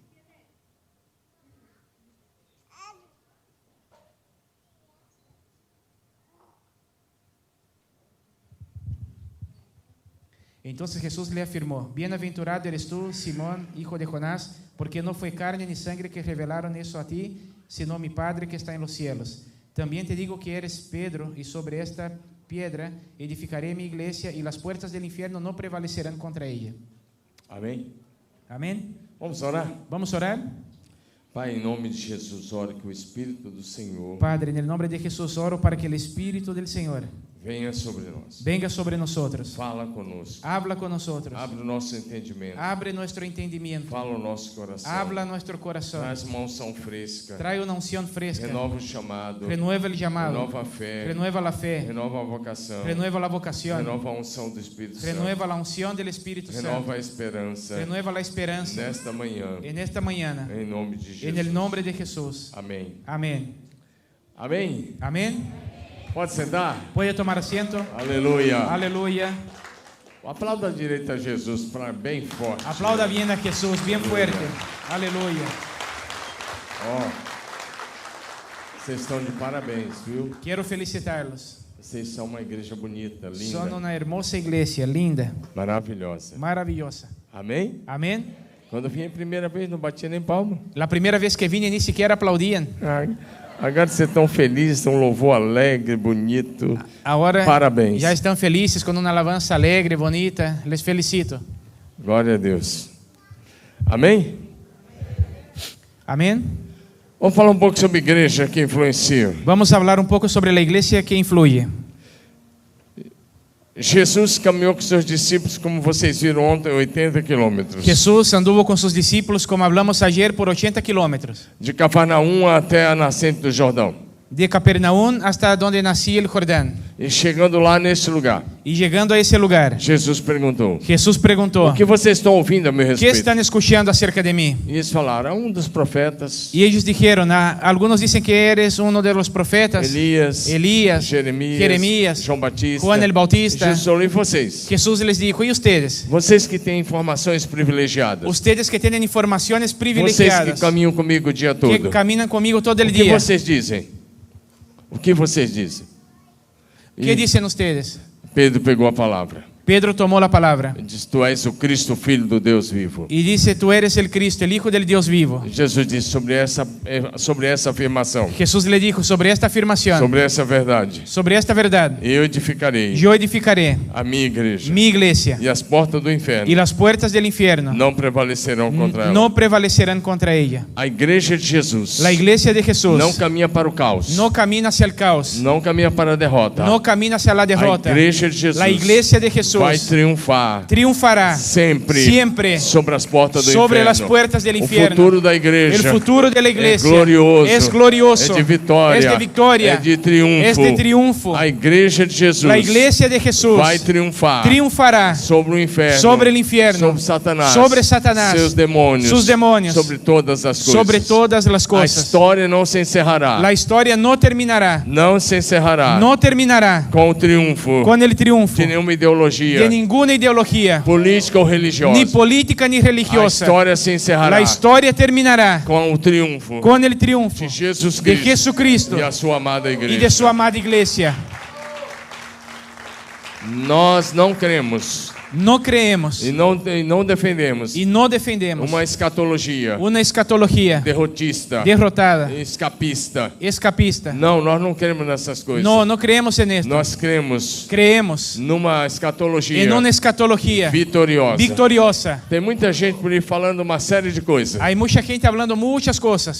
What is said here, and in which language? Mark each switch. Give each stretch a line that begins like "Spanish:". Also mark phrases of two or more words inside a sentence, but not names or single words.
Spanish: Entonces Jesús le afirmó: bienaventurado eres tú, Simón, hijo de Jonás, porque no fue carne ni sangre que revelaron eso a ti, sino mi Padre que está en los cielos. También te digo que eres Pedro, y sobre esta piedra edificaré mi iglesia, y las puertas del infierno no prevalecerán contra ella.
Portuguese: Amém? Amém? Vamos orar? Vamos orar? Pai, em nome de Jesus, oro que o Espírito do Senhor
Spanish: Padre, no nombre de Jesús oro para que el Espíritu del Señor
Portuguese: venha sobre nós.
Spanish: venga sobre nosotros.
Portuguese: Fala conosco.
Spanish: Habla con nosotros.
Portuguese: Abre o nosso entendimento.
Spanish: Abre nuestro entendimiento.
Portuguese: Fala o nosso coração.
Spanish: Habla nuestro corazón.
Portuguese: Traz uma unção fresca.
Spanish: Trae una unción fresca.
Portuguese: Renova o chamado.
Spanish: Renueva el llamado.
Portuguese: Renova a fé.
Spanish: Renueva la fe.
Portuguese: Renova a vocação.
Spanish: Renueva la vocación.
Portuguese: Renova a unção do Espírito Santo.
Spanish: Renueva la unción del Espíritu Santo.
Portuguese: Renova a esperança.
Spanish: Renueva la esperanza
Portuguese: Nesta manhã.
Spanish: en esta mañana.
Portuguese: Em nome de Jesus.
Spanish: En el nombre de Jesús.
Portuguese: Amém.
Spanish: Amén.
Portuguese: Amém.
Spanish: Amén.
Portuguese: Pode sentar?
Spanish: Puede tomar asiento.
Portuguese: Aleluia.
Spanish: Aleluya.
Portuguese: Aplauda direito a Jesus para bem forte.
Spanish: Aplauda bien a Jesús, bien fuerte. Aleluya.
Portuguese: Ó, vocês estão de parabéns, viu?
Spanish: Quiero felicitarlos.
Portuguese: Vocês são uma igreja bonita, linda,
Spanish: Son una hermosa iglesia,
Portuguese: linda, maravilhosa.
Spanish: maravillosa.
Portuguese: Amém?
Spanish: Amén.
Portuguese: Quando eu vim a primeira vez, não batia nem palma.
Spanish: La primera vez que vine ni siquiera aplaudían.
Portuguese: Agora vocês estão felizes, um louvor alegre, bonito.
Spanish: Ahora
Portuguese: Parabéns.
Spanish: ya están felices con una alabanza alegre, bonita. Les felicito.
Portuguese: Glória a Deus. Amém?
Spanish: Amén.
Portuguese: Vamos falar um pouco sobre igreja que influencia.
Spanish: Vamos a hablar un poco sobre la iglesia que influye.
Portuguese: Jesus caminhou com seus discípulos, como vocês viram ontem, 80 quilômetros.
Spanish: Jesús anduvo con sus discípulos, como hablamos ayer, por 80 kilómetros.
Portuguese: De Cafarnaum até a nascente do Jordão.
Spanish: De Capernaum hasta donde nacía el Jordán.
Portuguese: E chegando lá nesse lugar,
Spanish: Y llegando a ese lugar,
Portuguese: Jesus perguntou:
Spanish: Jesús preguntó:
Portuguese: o que vocês estão ouvindo a meu
Spanish: ¿qué
Portuguese: respeito?
Spanish: están escuchando acerca de mí?
Portuguese: E eles falaram: um dos profetas,
Spanish: Y ellos dijeron: algunos dicen que eres uno de los profetas,
Portuguese: Elias,
Spanish: Elías,
Portuguese: Jeremias, João Batista.
Spanish: Juan el Bautista.
Portuguese: Jesus falou: e vocês?
Spanish: Jesús les dijo: ¿y ustedes?
Portuguese: Vocês que têm informações privilegiadas.
Spanish: Ustedes que tienen informaciones
Portuguese: Vocês que
Spanish: privilegiadas,
Portuguese: caminham comigo o dia
Spanish: que
Portuguese: todo.
Spanish: caminan conmigo todo el
Portuguese: O que
Spanish: día.
Portuguese: vocês dizem? O que vocês dizem?
Spanish: ¿Qué dicen ustedes?
Portuguese: Pedro pegou a palavra.
Spanish: Pedro tomó la palabra
Portuguese: Ele disse: tu és o Cristo, Filho do Deus vivo.
Spanish: y dice: tú eres el Cristo, el Hijo del Dios vivo.
Portuguese: Jesus disse sobre essa afirmação,
Spanish: Jesús le dijo sobre esta afirmación,
Portuguese: sobre essa verdade:
Spanish: sobre esta verdad:
Portuguese: eu edificarei
Spanish: yo edificaré
Portuguese: a minha igreja,
Spanish: mi iglesia
Portuguese: e as portas do
Spanish: y
Portuguese: inferno
Spanish: las puertas del infierno
Portuguese: não prevalecerão contra ela.
Spanish: no prevalecerán contra ella.
Portuguese: A igreja de Jesus
Spanish: La iglesia de Jesús
Portuguese: não caminha para o caos,
Spanish: no camina hacia el caos,
Portuguese: não caminha para a derrota.
Spanish: no camina hacia la derrota.
Portuguese: A igreja de Jesus
Spanish: La iglesia de
Portuguese: vai
Spanish: Jesús triunfará
Portuguese: sempre sobre as portas do
Spanish: sobre
Portuguese: inferno.
Spanish: las puertas del
Portuguese: O
Spanish: infierno.
Portuguese: futuro da igreja
Spanish: El futuro de la iglesia es glorioso, es
Portuguese: é de vitória,
Spanish: es de victoria,
Portuguese: é de triunfo. A igreja de Jesus
Spanish: La iglesia de Jesús
Portuguese: vai
Spanish: triunfará
Portuguese: sobre o inferno,
Spanish: sobre el infierno,
Portuguese: sobre Satanás,
Spanish: sus demonios,
Portuguese: sobre todas as coisas.
Spanish: sobre todas las
Portuguese: A
Spanish: cosas.
Portuguese: história não se encerrará.
Spanish: La historia no terminará,
Portuguese: Não se encerrará
Spanish: no terminará
Portuguese: com o triunfo
Spanish: con el triunfo
Portuguese: de nenhuma ideologia
Spanish: de ninguna ideología,
Portuguese: política ou religiosa.
Spanish: ni política ni
Portuguese: A
Spanish: religiosa.
Portuguese: história se encerrará
Spanish: La historia terminará
Portuguese: com o triunfo
Spanish: con el triunfo
Portuguese: de Jesus
Spanish: de
Portuguese: Cristo
Spanish: Jesucristo
Portuguese: e a sua amada
Spanish: y
Portuguese: igreja.
Spanish: de su amada iglesia.
Portuguese: Nós não cremos
Spanish: No creemos
Portuguese: e não defendemos
Spanish: y no defendemos
Portuguese: uma escatologia
Spanish: una escatología
Portuguese: derrotista,
Spanish: derrotada,
Portuguese: escapista.
Spanish: escapista.
Portuguese: Não, nós não cremos nessas coisas.
Spanish: No creemos en esto.
Portuguese: Nós cremos
Spanish: Creemos
Portuguese: numa escatologia
Spanish: en una escatología
Portuguese: vitoriosa.
Spanish: victoriosa.
Portuguese: Tem muita gente por aí falando uma série de coisas,
Spanish: Hay mucha gente hablando muchas cosas